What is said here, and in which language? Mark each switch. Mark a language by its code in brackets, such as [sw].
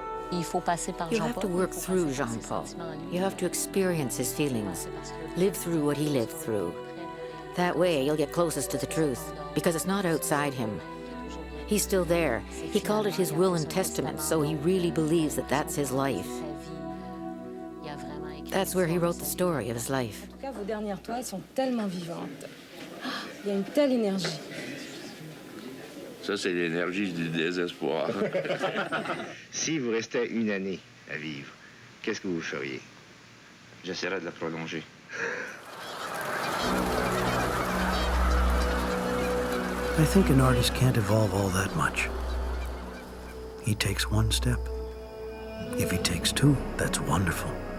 [en] You have to work through Jean-Paul. You have to experience his feelings, live through what he lived through. That way, you'll get closest to the truth, because it's not outside him. He's still there. He called it his will and testament, so he really believes that that's his life. That's where he wrote the story of his life. [fr] En tout cas, vos dernières toiles sont tellement vivantes. Il y a une telle énergie. Ça, c'est l'énergie du désespoir. Si vous restait une année à vivre, qu'est-ce que vous feriez? J'essaierai de la prolonger. [en] I think an artist can't evolve all that much. He takes one step. If he takes two, that's wonderful.